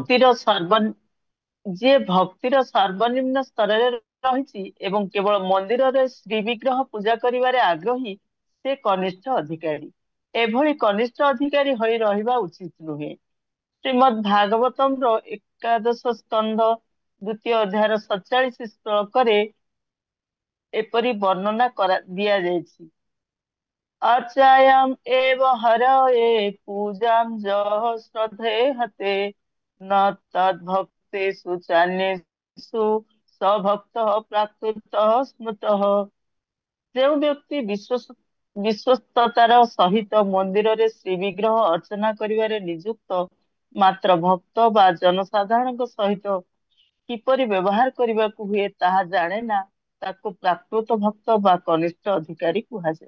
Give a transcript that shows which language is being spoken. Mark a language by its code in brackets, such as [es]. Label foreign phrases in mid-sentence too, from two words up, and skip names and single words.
[or] ଭକ୍ତିର ସର୍ବ ଯିଏ ଭକ୍ତିର ସର୍ବନିମ୍ନ ସ୍ତରରେ ରହିଛି ଏବଂ କେବଳ ମନ୍ଦିରରେ ଶ୍ରୀ ବିଗ୍ରହ ପୂଜା କରିବାରେ ଆଗ୍ରହୀ, ସେ କନିଷ୍ଠ ଅଧିକାରୀ। ଏଭଳି କନିଷ୍ଠ ଅଧିକାରୀ ହୋଇ ରହିବା ଉଚିତ ନୁହେଁ। ଶ୍ରୀମଦ୍ ଭାଗବତମ୍ର ଏକାଦଶ ସ୍କନ୍ଧ ଦ୍ୱିତୀୟ ଅଧ୍ୟାୟର 47 ଶ୍ଲୋକରେ ଏପରି ବର୍ଣ୍ଣନା ଦିଆଯାଇଛି। [sa] अर्चायाम एव हरये पूजां जः श्रद्धेहते न तद्भक्तेषु चान्येषु स भक्तः प्राकृतः स्मृतः। [or] ଯେଉଁ ବ୍ୟକ୍ତି ବିଶ୍ୱସ୍ତତାର ସହିତ ମନ୍ଦିରରେ ଶ୍ରୀ ବିଗ୍ରହ ଅର୍ଚ୍ଚନା କରିବାରେ ନିଯୁକ୍ତ, ମାତ୍ର ଭକ୍ତ ବା ଜନସାଧାରଣଙ୍କ ସହିତ କିପରି ବ୍ୟବହାର କରିବାକୁ ହୁଏ ତାହା ଜାଣେ ନା, ତାକୁ ପ୍ରାକୃତ ଭକ୍ତ ବା କନିଷ୍ଠ ଅଧିକାରୀ କୁହାଯାଏ।